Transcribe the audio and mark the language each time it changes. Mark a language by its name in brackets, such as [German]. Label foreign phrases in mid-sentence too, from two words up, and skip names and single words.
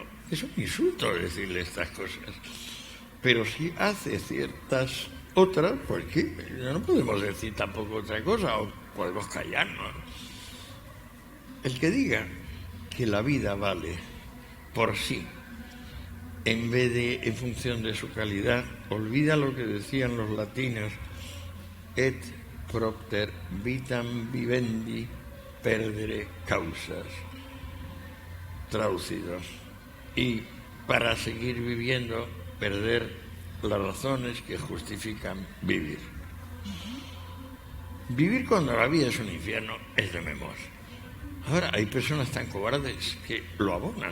[Spanish] Es un insulto decirle estas cosas. Pero si hace ciertas otras, pues ¿qué? No podemos decir tampoco otra cosa, o podemos callarnos. El que diga que la vida vale por sí, en vez de en función de su calidad, olvida lo que decían los latinos: [Latin] et propter vitam vivendi perdere causas. [Spanish] Traducido. Y para seguir viviendo, perder las razones que justifican vivir. Vivir cuando la vida es un infierno es de memoria. Ahora, hay personas tan cobardes que lo abonan.